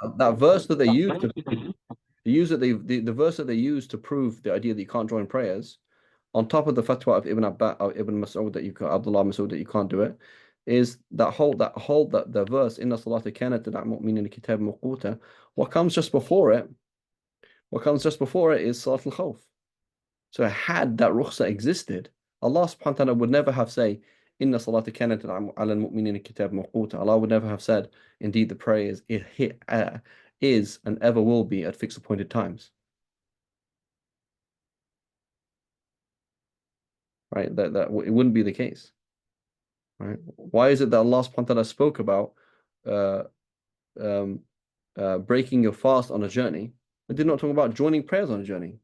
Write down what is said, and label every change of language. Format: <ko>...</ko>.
<en>that verse that they use to the use that the verse that they use to prove the idea that you can't join prayers, on top of the fatwa of Ibn Mas'ud that you can Abdullah Mas'ud that you can't do it, is that the verse</en> <ar>Inna salata kanat lil mu'minina kitab mawquta.</ar> <en>What comes just before it? What comes just before it is Salat al-Khawf. So had that rukhsa existed, Allah subhanahu wa ta'ala would never have say,</en> <ar>إن صلاة كانت على المؤمنين كتاب موقوتا.</ar> <en>Allah would never have said, indeed the prayer is and ever will be at fixed appointed times. Right? That it wouldn't be the case. Right? Why is it that Allah subhanahu wa ta'ala spoke about uh, um, breaking your fast on a journey, but did not talk about joining prayers on a journey?</en>